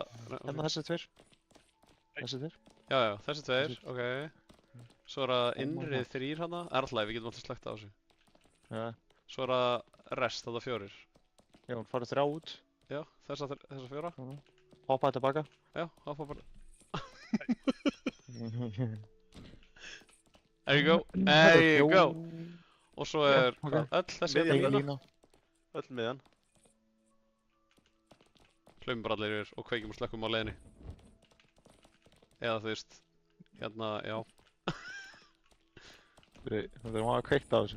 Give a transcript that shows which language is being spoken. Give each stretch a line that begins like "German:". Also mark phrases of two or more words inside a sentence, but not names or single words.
Icelandic: Hérna þessi tveir. Þessi tveir. já, þessi tveir, ok. Svo er það innrið 3 hana, er alltaf, við getum alltaf slögt á þessu. Já. Svo er það rest, þetta 4. Jón, farið 3 út. Já, þessa 4. Hoppaði tilbaka. Já, hoppa bara.
English: There you go, there you go.
Icelandic: Og svo er, ok. hvað, öll þessi Miðjan. hérna. lína. Öll miðan. Hlaupum bara allir yfir og kveikjum og slökkum á leiðinni. Eða þú veist, hérna, já. Við þurfum að kveikta á þessu.